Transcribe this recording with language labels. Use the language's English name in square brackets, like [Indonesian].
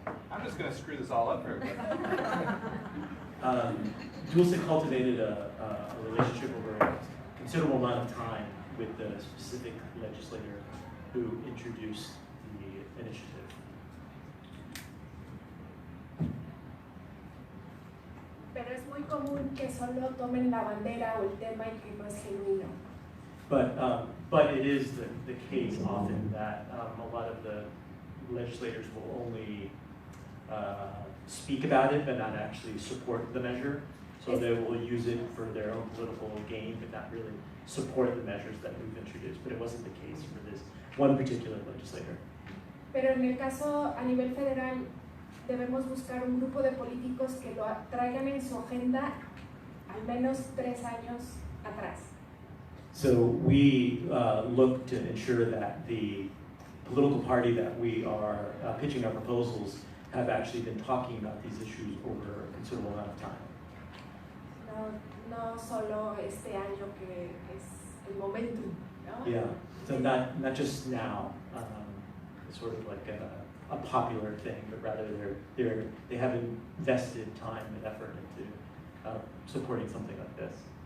[English] I'm just going to screw this all up for everybody. Dulce cultivated a relationship over a considerable amount of time with the specific legislator who introduced the initiative. [Spanish] Pero es muy común que solo tomen la bandera o el tema y que no es genuino. [English] But it is the case often that a lot of the legislators will only speak about it, but not actually support the measure. So they will use it for their own political gain, but not really support the measures that we've introduced. But it wasn't the case for this one particular legislator. [Spanish] Pero en el caso a nivel federal, debemos buscar un grupo de políticos que lo traigan en su agenda al menos 3 años atrás. [English] So we look to ensure that the political party that we are pitching our proposals have actually been talking about these issues over a considerable amount of time. [Spanish] No solo este año que es el momentum, ¿no? [English] Yeah, so not just now, sort of like a popular thing, but rather they have invested time and effort into supporting something like this.